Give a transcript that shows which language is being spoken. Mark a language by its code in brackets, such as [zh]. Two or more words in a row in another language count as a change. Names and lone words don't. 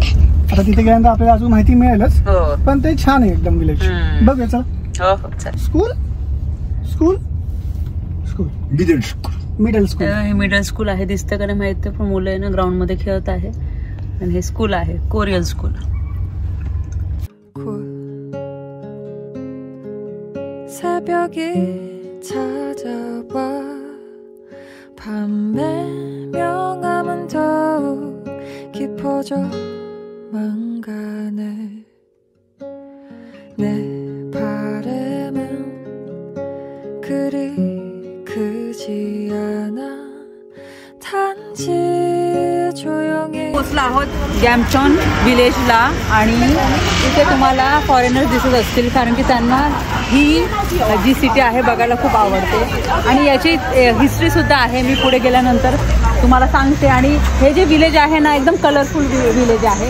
[mr] आता तिथे गेल्यानंतर आपल्याला अजून माहिती मिळेलच, पण ते छान आहे एकदम विलेज. बघ याचा स्कूल [en] middle school [mr] आहे, दिसतं का नाही माहित, पण मुलं आहे ना ग्राउंड मध्ये खेळत आहे. आणि हे स्कूल आहे [en] Korean school. [ko] 새벽이 찾아와 밤의 명암은 더욱 깊어져만 가네. 내 바람은 그리 크지 않아 단지 조용히. [mr] पोचलो आहोत गॅमचॉन विलेजला आणि इथे तुम्हाला फॉरेनर्स दिसत असतील, कारण की त्यांना ही जी सिटी आहे बघायला खूप आवडते. आणि याची हिस्ट्री सुद्धा आहे, मी पुढे गेल्यानंतर तुम्हाला सांगते. आणि हे जे विलेज आहे ना, एकदम [en] colorful village [mr] आहे.